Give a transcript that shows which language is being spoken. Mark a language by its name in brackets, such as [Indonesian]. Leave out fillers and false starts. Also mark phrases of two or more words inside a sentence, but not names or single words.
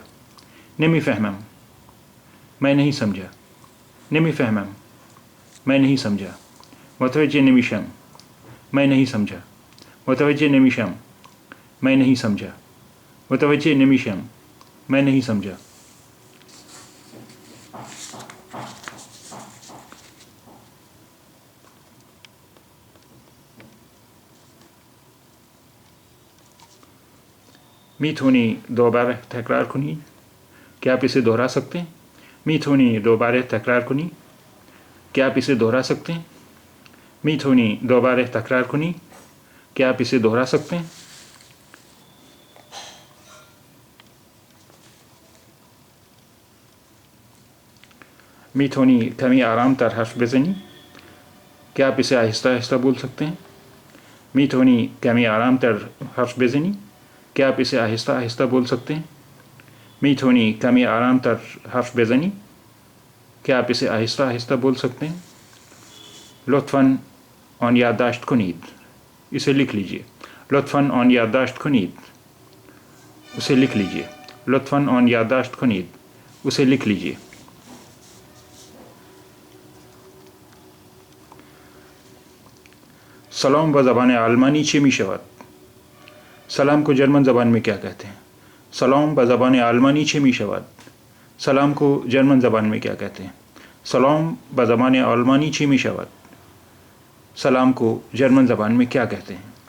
[Persian] نمی فہمم. [Urdu] میں نہیں سمجھا. [Persian] نمی فہمم. [Urdu] میں نہیں سمجھا. [Persian] متوجہ نمیشم. [Urdu] میں نہیں سمجھا. [Persian] متوجہ نمیشم. [Urdu] میں نہیں سمجھا. [Persian] متوجہ نمیشم. [Urdu] میں نہیں سمجھا. [Persian] میتونی دوباره تکرار کنی؟ [Urdu] کیا آپ اسے دہرا سکتے ہیں؟ [Persian] میتونی دوباره تکرار کنی؟ [Urdu] کیا آپ اسے دہرا سکتے ہیں؟ [Persian] میتونی دوباره تکرار کنی؟ [Urdu] کیا آپ اسے دہرا سکتے ہیں؟ [Persian] میتونی کمی آرام تر حرف بزنی؟ [Urdu] کیا آپ اسے آہستہ آہستہ بول سکتے ہیں؟ [Persian] میتونی کمی آرام تر حرف بزنی؟ [Urdu] کیا آپ اسے آہستہ آہستہ بول سکتے ہیں؟ [Persian] میتونی کمی آرام تر حرف بزنی؟ [Urdu] کیا آپ اسے آہستہ آہستہ بول سکتے ہیں؟ [Persian] لطفاً آن یادداشت کنید، [Urdu] اسے لکھ لیجئے. [Persian] لطفاً آن یادداشت کنید، [Urdu] اسے لکھ لیجئے. [Persian] لطفاً آن یادداشت کنید، [Urdu] اسے لکھ لیجئے. [Persian] سلام و زبان آلمانی چه می شود؟ [Urdu] سلام کو جرمن زبان میں کیا کہتے ہیں؟ [Persian] سلام و زبان آلمانی چه می شود؟ [Urdu] سلام کو جرمن زبان میں کیا کہتے ہیں؟ [Persian] سلام و زبان آلمانی چه می شود؟ [Urdu] سلام کو جرمن زبان میں کیا کہتے ہیں؟